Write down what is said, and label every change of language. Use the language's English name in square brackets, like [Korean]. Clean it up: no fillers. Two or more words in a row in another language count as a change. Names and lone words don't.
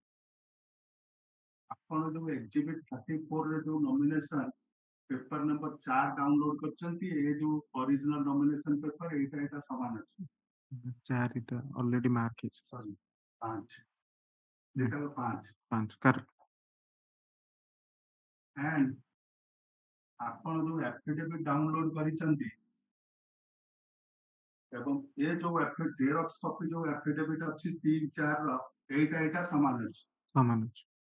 [Odia] ଆପଣ ଯୋଉ exhibit 34 ରେ ଯୋଉ [English] nomination paper number 4 [Odia] ଡାଉନଲୋଡ କରିଛନ୍ତି ଏ ଯୋଉ [English] original nomination paper [Odia] ଏଇଟା ସମାନ ଅଛି ଚାରିଟା [English] already mark [Odia] ହେଇଛି। [English] Sorry, 5. Data 5. 5 correct। [Odia] And ଆପଣ ଯୋଉ [English] affidavit download [Odia] କରିଛନ୍ତି ଏବଂ ଏ ଯୋଉ [English] xerox copy [Odia] ଯୋଉ affidavit ଅଛି 3, 4 ର ଏଇଟା ସମାନ ଅଛି। ସମାନ ଅଛି।